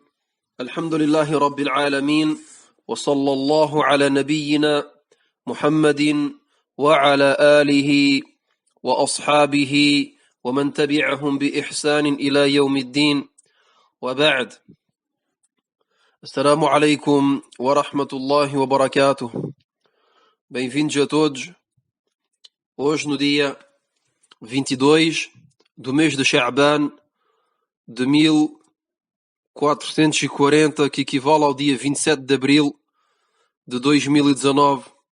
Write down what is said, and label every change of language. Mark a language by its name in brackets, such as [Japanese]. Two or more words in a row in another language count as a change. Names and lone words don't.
[Arabic] الحمد لله رب العالمين، وصلى الله على نبينا محمد وعلى آله وأصحابه ومن تبعهم بإحسان إلى يوم الدين، وبعد. السلام عليكم ورحمة الله وبركاته. [Portuguese] Bem-vindos a todos. Hoje, no dia 22 do mês de Sha'ban de 1440, que equivale ao dia 27 de abril de 2019,